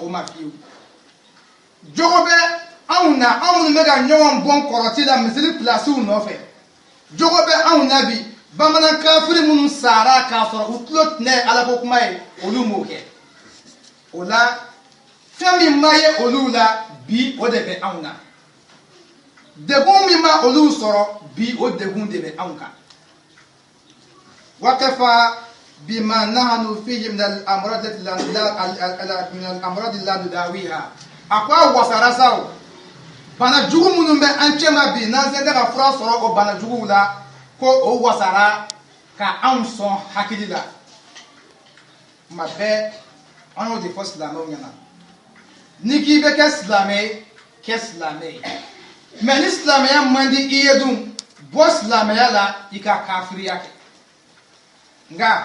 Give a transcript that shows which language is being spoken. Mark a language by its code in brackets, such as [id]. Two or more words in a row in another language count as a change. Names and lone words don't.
[bm] o ma fiyewu jogo bɛ anw na anw minnu bɛ ka ɲɔgɔn bɔn kɔrɔti la misiri pilasiw nɔfɛ jogo bɛ anw na bi bamanan kafiri minnu sara k'a sɔrɔ u tulo tɛnɛ alako kuma ye olu m'o kɛ o la fɛn min ma ye olu la bi o de bɛ anw na degun min ma olu sɔrɔ bi o degun de bɛ anw kan [ar] wakafa بما نحن فيه من الأمراض لا نداويها أقوى [bm] وسرساو bana jugu minnu bɛ an cɛ ma bi n'an sera ka fura sɔrɔ o bana juguw la ko o wasara ka anw sɔn hakili la tuma bɛɛ an y'o de fɔ silamɛw ɲɛna ni k'i bɛ kɛ silamɛ ye kɛ silamɛ ye mais ni silamɛya man di i ye dun bɔ silamɛya la i ka kafiriya kɛ nka